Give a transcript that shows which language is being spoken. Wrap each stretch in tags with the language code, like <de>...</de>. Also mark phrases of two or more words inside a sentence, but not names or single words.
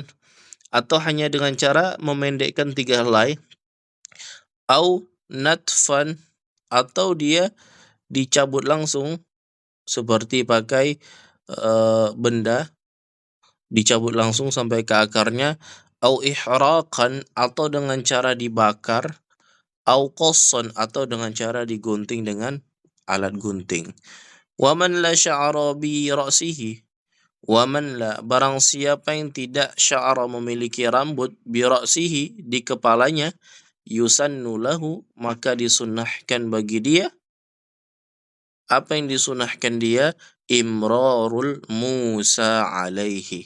<id>atau hanya dengan cara memendekkan 3 helai,</id> <ar>أو نتفا,</ar> <id>atau dia dicabut langsung seperti pakai benda, dicabut langsung sampai ke akarnya,</id> <ar>أو إحراقا,</ar> <id>atau dengan cara dibakar,</id> <ar>أو قصا,</ar> <id>atau dengan cara digunting dengan alat gunting.</id> <ar>ومن لا شعر برأسه ومن لا,</ar> <id>barang siapa yang tidak sya'ra, memiliki rambut,</id> <ar>برأسه,</ar> <id>di kepalanya,</id> <ar>يسن له,</ar> <id>maka disunnahkan bagi dia. Apa yang disunnahkan dia?</id> <ar>إمرار الموسى عليه.</ar>